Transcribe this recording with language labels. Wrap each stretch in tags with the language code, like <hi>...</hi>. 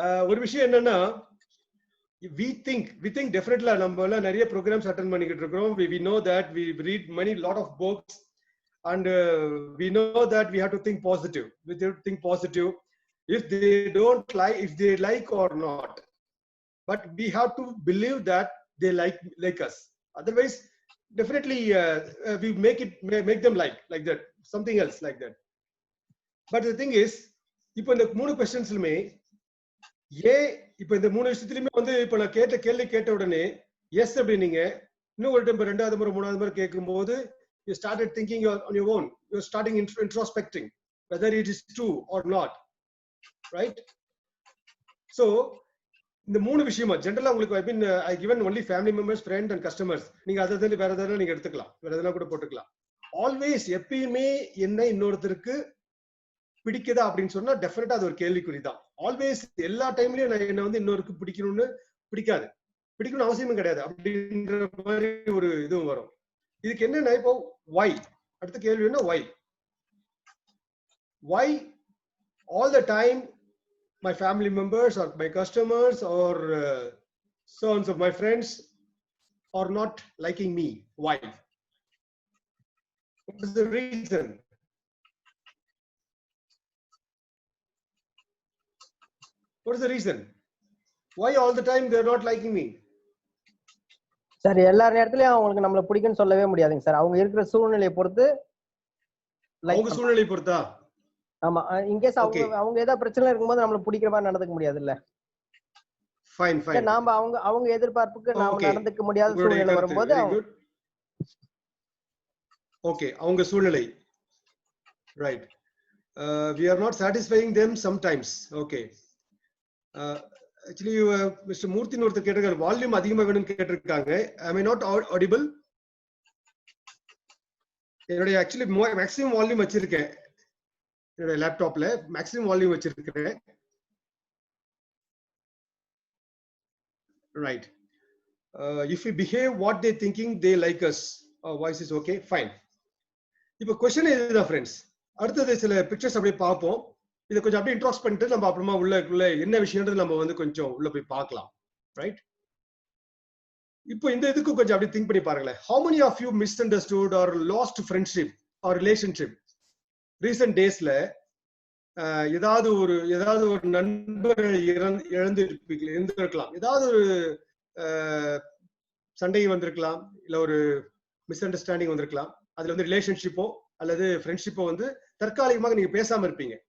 <ta>ஒரு விஷயம் என்னன்னா,</ta> <en>we think definitely</en> <ta>நம்ம எல்லாம் நிறைய programs attend பண்ணிக்கிட்டு இருக்கோம்.</ta> <en>We know that we read lot of books and we know that we have to think positive. We have to think positive. If they don't like, if they like or not, but we have to believe that they like us. Otherwise, definitely we make them like that, something else like that. But the thing is,</en> <ta>இப்போ இந்த 3 क्वेश्चंसலமே இப்போ இந்த 3 விஷயத்துலயுமே வந்து இப்போ நான் கேள்வி கேட்ட உடனே எஸ் அப்படினீங்க. இன்னும் ஒரு டைம் ரெண்டாவது முறை மூணாவது முறை கேட்கும்போது</ta> <en>you started thinking on your own. You're starting introspecting whether it is true or not. Right? So</en> <ta>இந்த 3 விஷயமா ஜெனரலா உங்களுக்கு</ta> <en>I given only family members, friends and customers.</en> <ta>நீங்க அததே வேற எதனா நீங்க எடுத்துக்கலாம், வேற எதனா கூட போட்டுக்கலாம். ஆல்வேஸ் எப்பயுமே என்ன இன்னொருத்தருக்கு பிடிக்குதா அப்படின்னு சொன்னா டெஃபினட்டா அது ஒரு கேள்விக்குறி தான். ஆல்வேஸ் எல்லா டைம்லயும் நான் என்ன வந்து இன்னொருக்கு பிடிக்கணும்னு பிடிக்கணும் அவசியமும் கிடையாது அப்படின்ற மாதிரி ஒரு இதுவும் வரும். இதுக்கு என்னன்னா இப்போ</ta> <en>why</en> <ta>அடுத்த கேள்வி என்ன</ta> <en>why all the time my family members or my customers or sons of my friends are not liking me? Why? What is the reason? What is the reason? Why all the time they are not liking me?</en> <ta>Sir எல்லா நேரத்துலயும் அவங்களுக்கு நம்மள பிடிக்கும்னு சொல்லவே முடியாதுங்க sir. அவங்க இருக்கிற சூழ்நிலையை பொறுத்து அவங்க சூழ்நிலை பொறுத்தா? ஆமா, இன்கேஸ் அவங்க ஏதாவது பிரச்சனை இருக்கும்போது நம்மள பிடிக்கிற மாதிரி நடந்துக்க முடியாது இல்ல. Fine fine. நாம அவங்க எதிர்பார்ப்புக்கு நாம நடந்துக்க முடியாத சூழ்நிலை வரும்போது ஓகே அவங்க சூழ்நிலை right.</ta> <en>we are not satisfying them sometimes. okay. actually Mr.</en> <ta>Murthy ஒருத்தர் கேட்டிருக்காரு வால்யூம் அதிகமா வேணும்னு கேட்டிருக்காங்க.</ta> <en>am I not audible?</en> <ta>என்னுடைய ஆக்சுவலி மேக்ஸிமம் வால்யூம் வச்சிருக்கேன் என்னோட லேப்டாப்ல, மேக்ஸிமம் வால்யூம் வச்சிருக்கேன். Right.</ta> <en>if we behave what they thinking they like us, voice is okay, fine.</en> <ta>இப்போ क्वेश्चन இதுதான் फ्रेंड्स. அடுத்தது சில பிக்சர்ஸ் அப்படியே பார்ப்போம். இதை கொஞ்சம் அப்படியே இன்ட்ராக்ட் பண்ணிட்டு நம்ம அப்புறமா உள்ள என்ன விஷயம்ன்றது நம்ம வந்து கொஞ்சம் உள்ள போய் பார்க்கலாம். ரைட். இப்போ இந்த இதுக்கு கொஞ்சம் அப்படியே திங்க் பண்ணி பாருங்களேன்.</ta> <en>how many of you misunderstood or lost friendship or relationship recent daysல?</en> <ta>ஏதாவது ஒரு நண்பரை இருந்திருக்கலாம், ஏதாவது ஒரு சண்டை வந்திருக்கலாம், இல்ல ஒரு மிஸ் அண்டர்ஸ்டாண்டிங் வந்திருக்கலாம். அதுல வந்து ரிலேஷன்ஷிப்போ அல்லது ஃப்ரெண்ட்ஷிப்போ வந்து தற்காலிகமாக நீங்க பேசாம இருப்பீங்க.</ta>